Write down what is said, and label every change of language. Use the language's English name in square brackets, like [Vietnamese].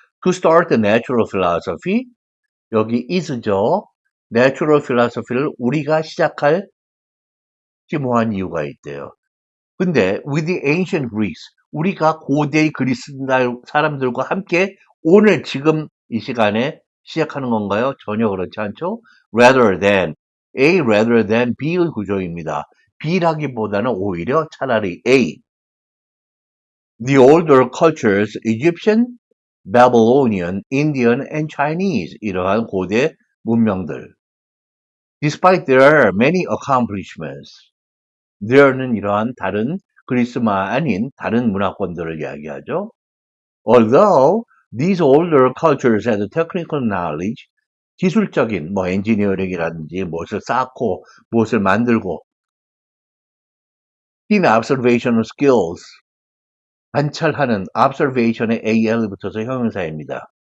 [English] To start the natural philosophy, 여기 is죠. [Korean] natural philosophy를 우리가 시작할 심오한 이유가 있대요. 근데 [English] with the ancient Greeks, [Korean] 우리가 고대 그리스 사람들과 함께 오늘 지금 이 시간에 시작하는 건가요? 전혀 그렇지 않죠? [English] rather than, A rather than B의 구조입니다. [Korean] B라기보다는 오히려 차라리 A. [English] The older cultures, Egyptian, Babylonian, Indian, and Chinese, [Korean] 이러한 고대 문명들. [English] Despite their many accomplishments, [Korean] there는 이러한 다른 그리스만 아닌 다른 문화권들을 이야기하죠. [English] Although these older cultures had technical knowledge, [Korean] 기술적인 뭐 엔지니어링이라든지 무엇을 쌓고 무엇을 만들고 [English] keen observational skills, [Korean] 관찰하는 observation에 AL이 붙어서 형용사입니다.